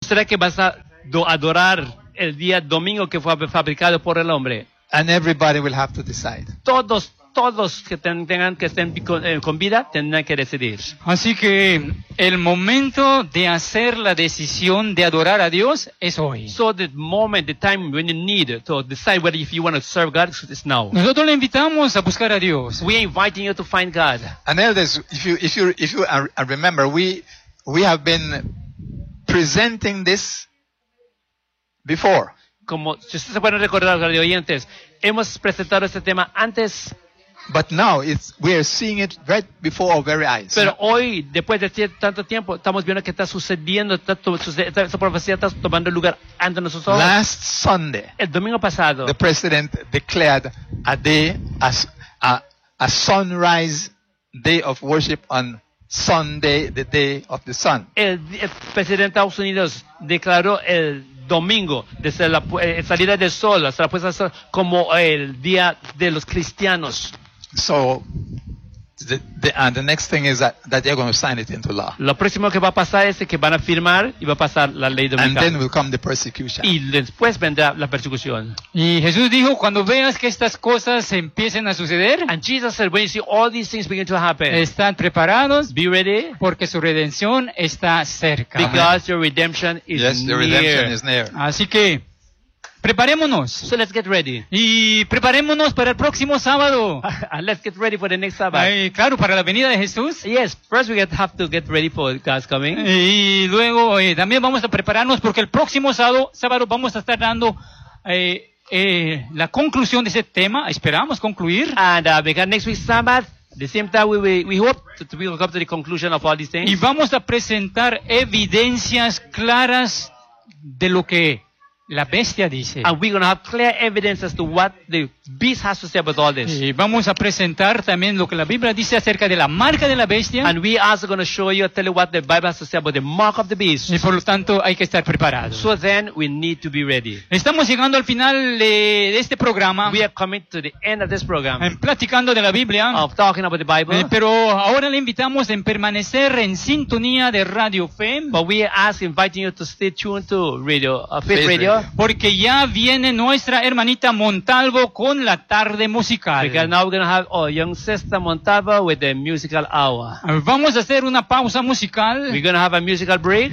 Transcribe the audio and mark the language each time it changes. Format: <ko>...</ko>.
<es>será que vas a adorar el día domingo que fue fabricado por el hombre?</es> <en>And everybody will have to decide.</en> <es>Todos que tengan que estén con vida tendrán que decidir. Así que el momento de hacer la decisión de adorar a Dios es hoy.</es> <en>So the moment, the time when you need to decide whether if you want to serve God is now.</en> <es>Nosotros le invitamos a buscar a Dios.</es> <en>We are inviting you to find God. And elders, if you remember, we have been presenting this before.</en> <es>Como si ustedes se pueden recordar, los radioyentes, hemos presentado este tema antes.</es> <en>But now we are seeing it right before our very eyes.</en> <es>Pero hoy, después de tanto tiempo, estamos viendo que está sucediendo, esta profecía está tomando lugar ante nosotros.</es> <en>Last Sunday,</en> <es>el domingo pasado,</es> <en>the president declared a day as a sunrise day of worship on Sunday, the day of the sun.</en> <es>El presidente de Estados Unidos declaró el domingo, desde la salida del sol hasta la puesta del sol, como el día de los cristianos.</es> <en>So the next thing is that they're going to sign it into law.</en> <es>Lo próximo que va a pasar es que van a firmar y va a pasar la ley dominical.</es> <en>And then will come the persecution.</en> <es>Y después vendrá la persecución. Y Jesús dijo, cuando veas que estas cosas empiecen a suceder,</es> <en>and Jesus said, when you see all these things begin to happen,</en> <es>están preparados,</es> <en>be ready,</en> <es>porque su redención está cerca.</es> <en>Because your redemption is near. Yes, your redemption is near.</en> <es>Así que preparémonos.</es> <en>So let's get ready.</en> <es>Y preparémonos para el próximo sábado.</es> <en>Let's get ready for the next Sabbath.</en> <es>Claro, para la venida de Jesús.</es> <en>Yes, first we have to get ready for God's coming.</en> <es>Y luego también vamos a prepararnos porque el próximo sábado vamos a estar dando la conclusión de ese tema. Esperamos concluir.</es> <en>And because next week's Sabbath, the same time we hope to come to the conclusion of all these things.</en> <es>Y vamos a presentar evidencias claras de lo que la bestia dice.</es> <en>And we're going to have clear evidence as to what the beast has to say about all this.</en> <es>Y vamos a presentar también lo que la Biblia dice acerca de la marca de la bestia.</es> <en>And we also going to show you, tell you what the Bible has to say about the mark of the beast.</en> <es>Y por lo tanto hay que estar preparado.</es> <en>So then we need to be ready.</en> <es>Estamos llegando al final de este programa.</es> <en>We are coming to the end of this program.</en> <es>En platicando de la Biblia.</es> <en>Of talking about the Bible.</en> <es>Pero ahora le invitamos en permanecer en sintonía de Radio FEM.</es> <en>But we are inviting you to stay tuned to Radio FEM Radio.</en> <es>Porque ya viene nuestra hermanita Montalvo con la tarde musical.</es> <en>Because now we're gonna have our young sister Montalvo with the musical hour.</en> <es>Vamos a hacer una pausa musical.</es> <en>We're gonna have a musical break.</en>